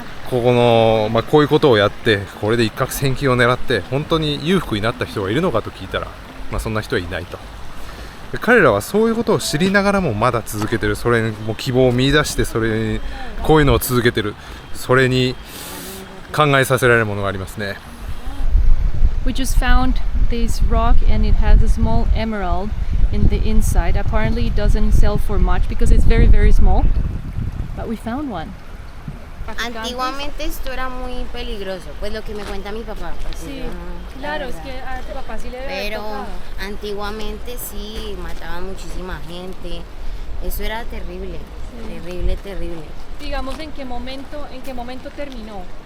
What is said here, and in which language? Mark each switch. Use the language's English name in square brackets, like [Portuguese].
[Japanese] この、こういうことをやってこれで一攫千金を狙って本当に裕福になった人がいるのかと聞いたら、そんな人はいないと。で彼らはそういうことを知りながらもまだ続けてる、それにも希望を見出して、それにこういうのを続けてる、それに考えさせられるものがありますね。 [English] We just found this rock and it has a small emerald in the inside. Apparently it doesn't sell for much because it's very very small, but we found one. [Spanish] Antiguamente esto era muy peligroso, pues lo que me cuenta mi papá. Sí, claro, es que a tu papá sí le debe haber Pero tocado. antiguamente sí mataban muchísima gente. Eso era terrible, Sí. terrible, terrible. Digamos, ¿en qué momento terminó?